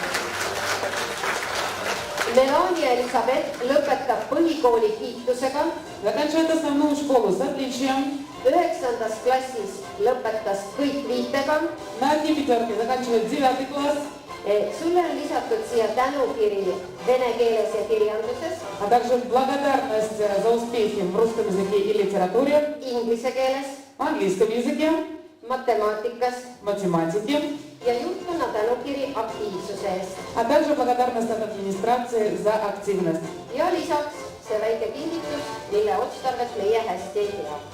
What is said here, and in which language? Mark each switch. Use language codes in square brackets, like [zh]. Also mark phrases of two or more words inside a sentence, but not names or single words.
[et] Melanie Elisabeth lõpetab põhikooli kiitusega [ru] заканчивает основную школу с отличием. [et] 9. klassis lõpetas kõik viitega. [ru] На одни пятерки заканчивает 9 класс. [et] Sulle on lisatud siia tänukiri vene keeles ja kirjanduses, [ru] А также благодарность за успехи в русском языке и литературе, [et] inglise keeles, [ru] в английском языке, [et] matemaatikas [ru] математике, [et] ja juhtkonna tänukiri aktiivsuse eest. [ru] а также благодарность от администрации за активность. [et] Ja lisaks see väike kingitus, mille otstarvet meie hästi ei tea.